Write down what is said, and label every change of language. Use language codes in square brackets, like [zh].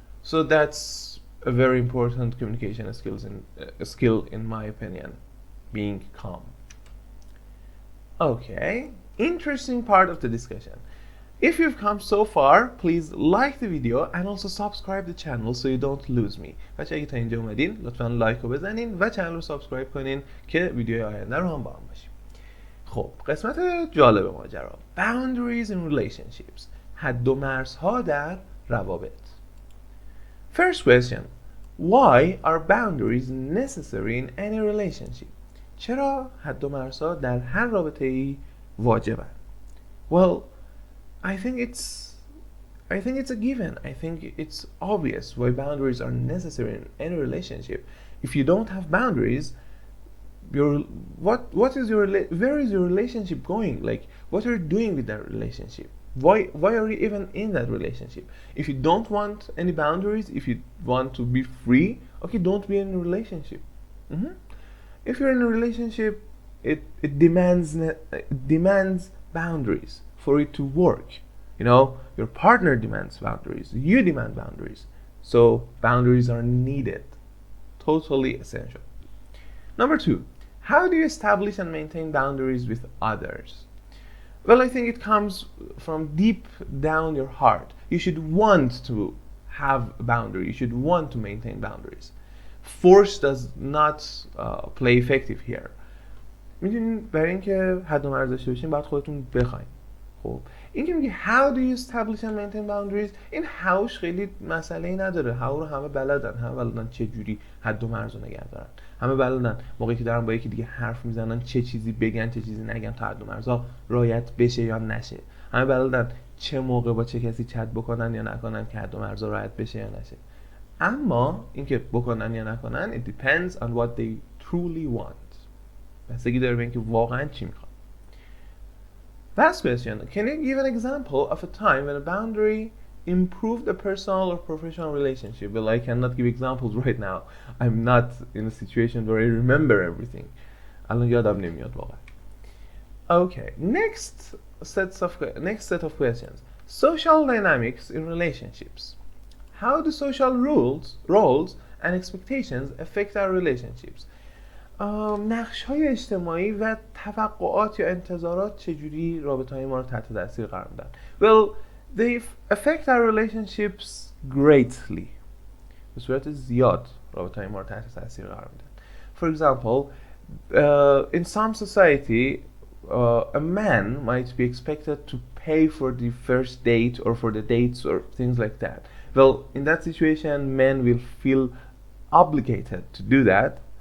[en] So that's a very important communication skill in my opinion, being calm. Okay, interesting part of the discussion. If you've come so far, please like the video and also subscribe the channel so you don't lose me. [fa] بچه اگه تا اینجا اومدین لطفاً لایک رو بزنین و چنل رو سابسکرایب کنین که ویدیوهای آینده رو هم با هم باشیم. خب، قسمت جالب ماجرا. [en] Boundaries in relationships. [fa] حد و مرزها در روابط. [en] First question. Why are boundaries necessary in any relationship? [fa] چرا حد و مرزها در هر رابطه‌ای واجبن؟ [en] Well, I think it's a given. I think it's obvious why boundaries are necessary in any relationship. If you don't have boundaries, where is your relationship going? Like, what are you doing with that relationship? Why are you even in that relationship? If you don't want any boundaries, if you want to be free, okay, don't be in a relationship. If you're in a relationship, it demands boundaries for it to work. Your partner demands boundaries, you demand boundaries. So boundaries are needed. Totally essential. Number 2, how do you establish and maintain boundaries with others? Well, I think it comes from deep down your heart. You should want to have a boundary. You should want to maintain boundaries. Force does not play effective here. [fa] میدونین برای اینکه حد و مرز داشته باشین باید خودتون بخواین. خب این که میگه [en] how do you establish and maintain boundaries، [fa] این هاوش خیلی مسئله‌ای نداره. هاو رو همه بلدن چه جوری حد و مرز رو نگه دارن. همه بلدن موقعی که دارن با یکی دیگه حرف میزنن چه چیزی بگن چه چیزی نگن تا حد و مرزها رعایت بشه یا نشه. همه بلدن چه موقع با چه کسی چت بکنن یا نکنن که حد و مرزها رعایت بشه یا نشه. اما اینکه بکنن یا نکنن [en] it depends on what they truly want. [fa] بستگی داره به اینکه واقعا چی میخوان. [en] Last question. Can you give an example of a time when a boundary improved a personal or professional relationship? Well, I cannot give examples right now. I'm not in a situation where I remember everything. [fa] الان یادم نمیاد واقعا. [en] Okay. Next set of questions. Social dynamics in relationships. How do social roles and expectations affect our relationships? [fa] نقش‌های اجتماعی و توقعات یا انتظارات چجوری رابطه‌های ما رو تحت تاثیر قرار میدن؟ [en] Well, they affect our relationships greatly. [fa] به صورت زیاد رابطه‌های ما رو تحت تاثیر قرار میدن. [en] For example, in some society, a man might be expected to pay for the first date or for the dates or things like that. Well, in that situation, men will feel obligated to do that.